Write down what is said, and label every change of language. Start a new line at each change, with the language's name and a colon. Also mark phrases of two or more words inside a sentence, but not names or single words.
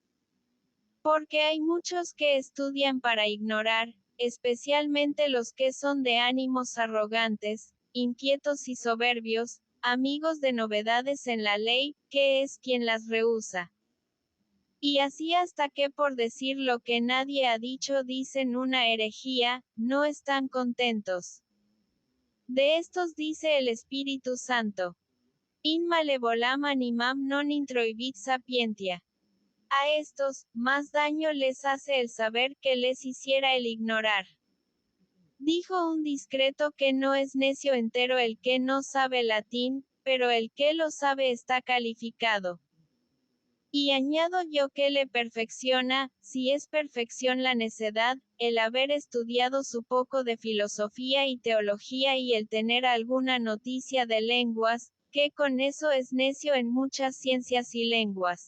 Spanish: Porque hay muchos que estudian para ignorar, especialmente los que son de ánimos arrogantes, inquietos y soberbios, amigos de novedades en la ley, que es quien las rehúsa. Y así hasta que por decir lo que nadie ha dicho dicen una herejía, no están contentos. De estos dice el Espíritu Santo:
Latin: In malevolam animam non introibit sapientia.
Spanish: A estos, más daño les hace el saber que les hiciera el ignorar. Dijo un discreto que no es necio entero el que no sabe latín, pero el que lo sabe está calificado. Y añado yo que le perfecciona, si es perfección la necedad, el haber estudiado su poco de filosofía y teología y el tener alguna noticia de lenguas, que con eso es necio en muchas ciencias y lenguas.